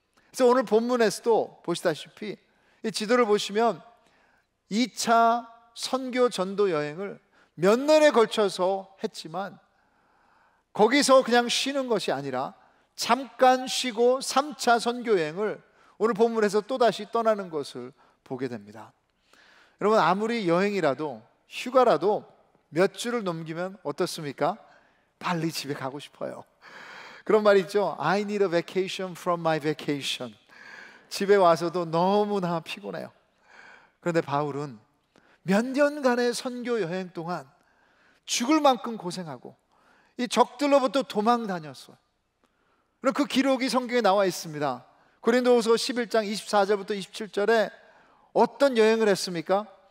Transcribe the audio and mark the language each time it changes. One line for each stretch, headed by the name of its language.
Korean: 그래서 오늘 본문에서도 보시다시피 이 지도를 보시면 2차 선교 전도 여행을 몇 년에 걸쳐서 했지만 거기서 그냥 쉬는 것이 아니라 잠깐 쉬고 3차 선교 여행을 오늘 본문에서 또다시 떠나는 것을 보게 됩니다. 여러분, 아무리 여행이라도 휴가라도 몇 주를 넘기면 어떻습니까? 빨리 집에 가고 싶어요. 그런 말이 있죠.
English: I need a vacation from my vacation.
Korean: 집에 와서도 너무나 피곤해요. 그런데 바울은 몇 년간의 선교 여행 동안 죽을 만큼 고생하고 이 적들로부터 도망 다녔어요. 그럼 그 기록이 성경에 나와 있습니다. 고린도후서 11장 24절부터 27절에 어떤 여행을 했습니까?